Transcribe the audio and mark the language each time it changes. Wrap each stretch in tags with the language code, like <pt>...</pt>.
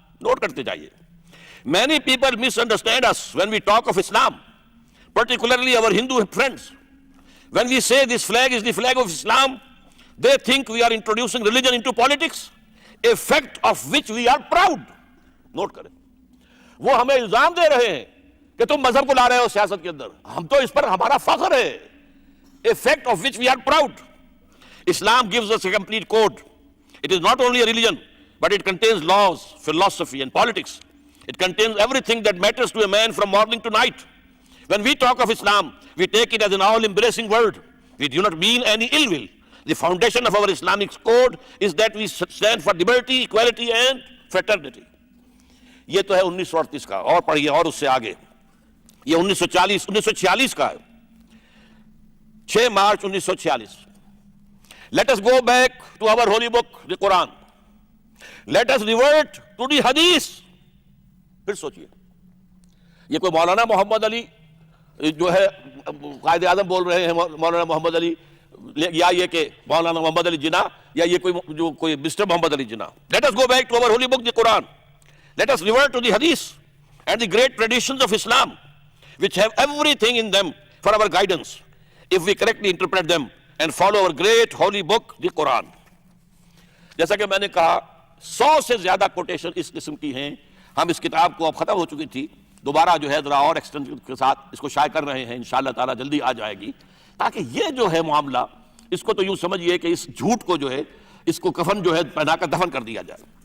<ur>Note کرتے جائیے.</ur> <en>Many people misunderstand us when we talk of Islam, particularly our Hindu friends. When we say this flag is the flag of Islam, they think we are introducing religion into politics, a fact of which we are proud.</en> <ur>Note کریں. وہ ہمیں الزام دے رہے ہیں کہ تم مذہب کو لا رہے ہو سیاست کے اندر. ہم تو اس پر ہمارا فخر ہے.</ur> <en>A fact of which we are proud. Islam gives us a complete code. It is not only a religion, but it contains laws, philosophy, and politics. It contains everything that matters to a man from morning to night. When we talk of Islam, we take it as an all-embracing word. We do not mean any ill will, The foundation of our Islamic code is that we stand for liberty, equality and fraternity.</en> <ur>یہ تو ہے 1938 کا. اور پڑھیے اور اس سے آگے, یہ 1946 کا ہے, 6 March 1946.</ur> <en>Let us go back to our holy book, the Quran. Let us revert to the Hadith.</en> <ur>پھر سوچئے, یہ کوئی مولانا محمد علی جو ہے قائد اعظم بول رہے ہیں, مولانا محمد علی, یا یہ کہ مولانا محمد علی جناح, یا یہ کوئی mister Muhammad Ali Jinnah.</ur> <en>Let us go back to our holy book, the Quran. Let us revert to the Hadith and the great traditions of Islam, which have everything in them for our guidance, if we correctly interpret them and follow our great holy book, the Quran.</en> <ur>جیسا کہ میں نے کہا 100 سے زیادہ quotation اس قسم کی ہیں. ہم اس کتاب کو اب ختم ہو چکی تھی, دوبارہ جو ہے ذرا اور ایکسٹینشن کے ساتھ اس کو شائع کر رہے ہیں, انشاءاللہ تعالیٰ جلدی آ جائے گی, تاکہ یہ جو ہے معاملہ, اس کو تو یوں سمجھئے کہ اس جھوٹ کو جو ہے, اس کو کفن جو ہے پہنا کر دفن کر دیا جائے.</ur>